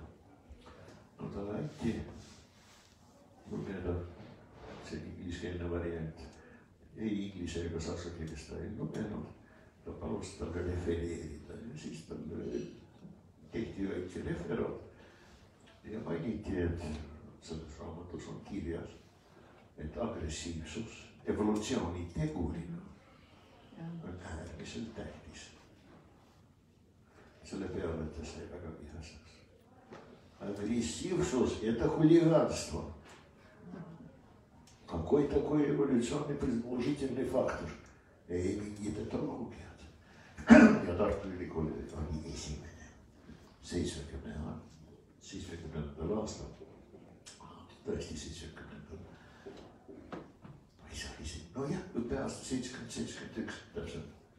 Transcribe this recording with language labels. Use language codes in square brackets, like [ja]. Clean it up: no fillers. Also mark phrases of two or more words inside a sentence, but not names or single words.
[et] No talle anti lugeda, see ingliskeelne variant, ei inglise ega saksa keeles ta ei lugenud, ta palus talle refereerida ja siis talle tehti väike referaat ja mainiti, et selles raamatus on kirjas, et agressiivsus evolutsiooni tegurina on äärmiselt tähtis. Selle peale ta sai väga vihaseks. [ru] Агрессивность – это хулиганство. Какой такой эволюционный предположительный фактор? [et] Ei mingit etoloogiat. Ja Tartu Ülikooli oli esimene 70. aastal. Tõesti 70. Või see oli see, no jah, õppeaasta 70-71 täpselt.